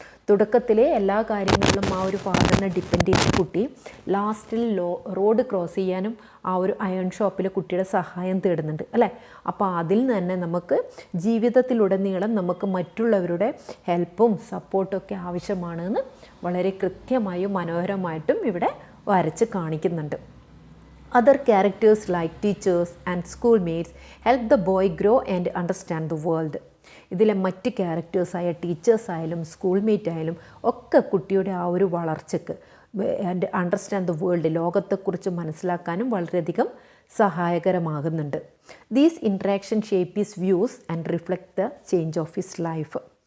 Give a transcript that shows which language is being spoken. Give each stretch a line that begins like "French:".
Malayalam: തുടക്കത്തിലെ എല്ലാ കാര്യങ്ങളിലും ആ ഒരു ഫാദറിനെ ഡിപ്പെൻഡ് ചെയ്ത കുട്ടി ലാസ്റ്റിൽ റോഡ് ക്രോസ് ചെയ്യാനും ആ ഒരു അയൺ ഷോപ്പിൽ കുട്ടിയുടെ സഹായം തേടുന്നുണ്ട് അല്ലേ. അപ്പോൾ അതിൽ നിന്ന് തന്നെ നമുക്ക് ജീവിതത്തിലുടനീളം നമുക്ക് മറ്റുള്ളവരുടെ ഹെൽപ്പും സപ്പോർട്ടും ഒക്കെ ആവശ്യമാണെന്ന് വളരെ കൃത്യമായും മനോഹരമായിട്ടും ഇവിടെ വരച്ച് കാണിക്കുന്നുണ്ട്.
English: Other characters like teachers and schoolmates help the boy grow and understand the world.
Malayalam: ഇതിലെ മറ്റ് ക്യാരക്ടേഴ്സായ ടീച്ചേഴ്സായാലും സ്കൂൾമേറ്റ് ആയാലും ഒക്കെ കുട്ടിയുടെ ആ ഒരു വളർച്ചയ്ക്ക്
English: and understand the world,
Malayalam: ലോകത്തെക്കുറിച്ച് മനസ്സിലാക്കാനും വളരെയധികം സഹായകരമാകുന്നുണ്ട്.
English: These interaction shape his views and reflect the change of his life.